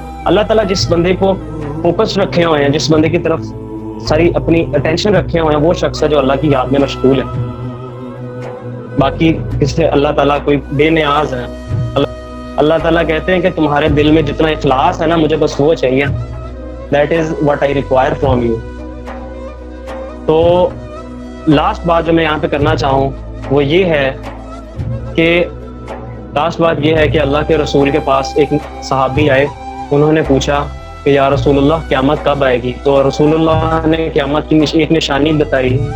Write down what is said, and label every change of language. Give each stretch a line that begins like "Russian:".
Urdu: اللہ تعالیٰ جس بندے کو فوکس رکھے ہوئے ہیں, جس بندے کی طرف ساری اپنی اٹینشن رکھے ہوئے ہیں, وہ شخص ہے جو اللہ کی یاد میں مشغول ہے. باقی اس سے اللہ تعالیٰ کوئی بے نیاز ہے. اللہ تعالیٰ کہتے ہیں کہ تمہارے دل میں جتنا اخلاص ہے نا, مجھے بس وہ چاہیے.
English: That is what I require from you.
Urdu: تو لاسٹ بات جو میں یہاں پہ کرنا چاہوں وہ یہ ہے کہ لاسٹ بات یہ ہے کہ اللہ کے رسول کے پاس ایک صحابی آئے, انہوں نے پوچھا کہ یا رسول اللہ قیامت کب آئے گی؟ تو رسول اللہ نے قیامت کی ایک نشانی بتائی.